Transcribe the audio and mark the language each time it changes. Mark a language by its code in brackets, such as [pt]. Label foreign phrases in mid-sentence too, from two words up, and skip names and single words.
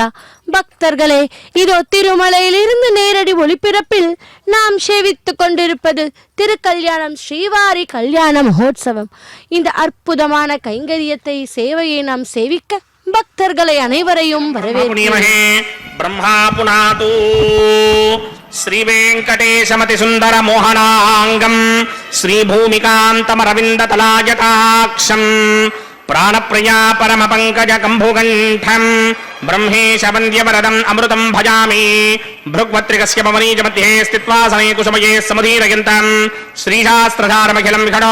[ta] பக்தர்களே, இதோ திருமலையிலிருந்து நேரடி ஒளிபரப்பில் நாம் சேவித்துக் கொண்டிருப்பது திருக்கல்யாணம் ஸ்ரீவாரி கல்யாண மகோத்சவம். இந்த அற்புதமான கைங்கரியத்தை சேவையை நாம் சேவிக்க பக்தர்களை அனைவரையும் வரவேற்கிறோம். [sa] బ్రహ్మా పునాతు శ్రీవేంకటేశమతి సుందర మోహనాంగం శ్రీభూమికాంతమరవిందతలాజటాక్షం ప్రాణప్రియా పరమ పంకజ కంభుగంఠం బ్రహ్మేశ వంద్యవరదం అమృతం భజామి భృగ్వత్రికస్య పవనీజ మధ్యే స్థిత్వా సమయ కుసుమయే సముదీరయంతం శ్రీశాస్త్రధారమఖిలం విఘటో